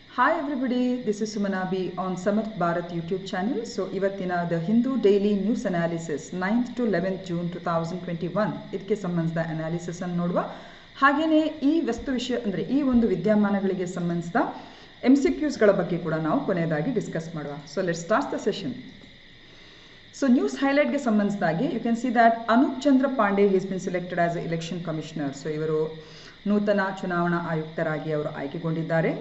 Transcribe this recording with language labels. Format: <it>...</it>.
<en>Hi everybody, this is Sumanabi on Samarth Bharat YouTube channel.</en> <kn>So ಇವತ್ತಿನ The Hindu Daily News Analysis 9th to 11th June 2021 ಇದಕ್ಕೆ ಸಂಬಂಧಿಸಿದ analysis ಅನ್ನು ನೋಡುವ. ಹಾಗೇನೇ ಈ ವಸ್ತು ವಿಷಯ ಅಂದರೆ ಈ ಒಂದು ವಿದ್ಯಮಾನಗಳಿಗೆ ಸಂಬಂಧಿಸಿದ MCQs ಗಳ ಬಗ್ಗೆ ಕೂಡ ನಾವು ಕೊನೆಯದಾಗಿ ಡಿಸ್ಕಸ್ ಮಾಡುವ.</kn> <en>So let's start the session. So news highlight</en> <kn>ಗೆ ಸಂಬಂಧಿಸಿದಾಗಿ</kn> <en>you can see that Anup Chandra Pandey has been selected as an election commissioner.</en> <kn>So ಇವರು ನೂತನ ಚುನಾವಣಾ ಆಯುಕ್ತರಾಗಿ ಅವರು ಆಯ್ಕೆಗೊಂಡಿದ್ದಾರೆ.</kn>